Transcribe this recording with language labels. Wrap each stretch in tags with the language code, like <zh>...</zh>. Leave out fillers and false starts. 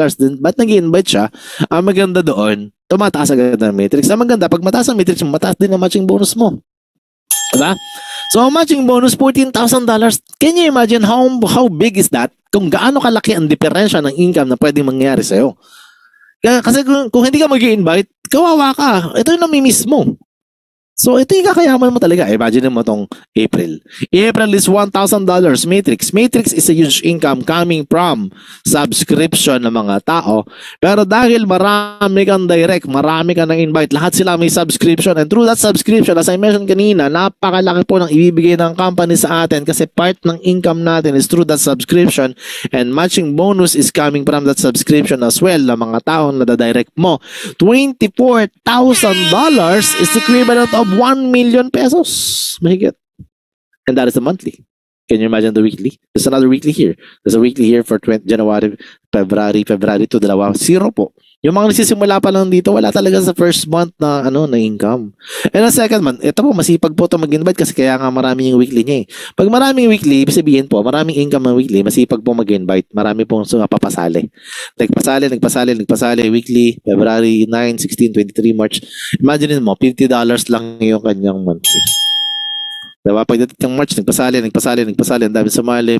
<tl>Then, ba't nag-invite siya? Ang maganda doon, tumataas agad ang matrix. Ang maganda, pag mataas ang matrix, mataas din ang matching bonus mo. Diba? So, ang matching bonus, $14,000.</tl> <en>Can you imagine how big is that?</en> <tl>Kung gaano kalaki ang diferensya ng income na pwedeng mangyari sa'yo. Kasi kung hindi ka mag-i-invite, kawawa ka. Ito yung namimiss mo. So, ito yung kakayaman mo talaga. Imagine mo itong April.</tl> <en>April is $1,000 matrix. Matrix is a huge income coming from subscription</en> <tl>ng mga tao. Pero dahil marami kang direct, marami kang na-invite, lahat sila may subscription.</tl> <en>And through that subscription, as I mentioned kanina,</en> <tl>napakalaki po ng ibibigay ng company sa atin kasi</tl> <en>part ng income natin is through that subscription. And matching bonus is coming from that subscription as well</en> <tl>ng mga taong nadadirect mo.</tl> <en>$24,000 is equivalent of 1 million pesos.</en> <tl>Mahigit.</tl> <en>And that is the monthly. Can you imagine the weekly? There's another weekly here. There's a weekly here for January, February</en> <tl>to dalawa. Zero po. Yung mga nagsisimula pa lang dito, wala talaga sa first month na na income. And the second month, ito po, masipag po ito mag-invite kasi kaya nga marami yung weekly niya eh. Pag maraming weekly, ibig sabihin po, maraming income ng weekly, masipag po mag-invite. Marami pong papasali. Nagpasali, weekly, February 9, 16, 23, March. Imagine mo, $50 lang yung kanyang monthly. Diba? Pagdating ng March, nagpasali, ang dami sumali.</tl>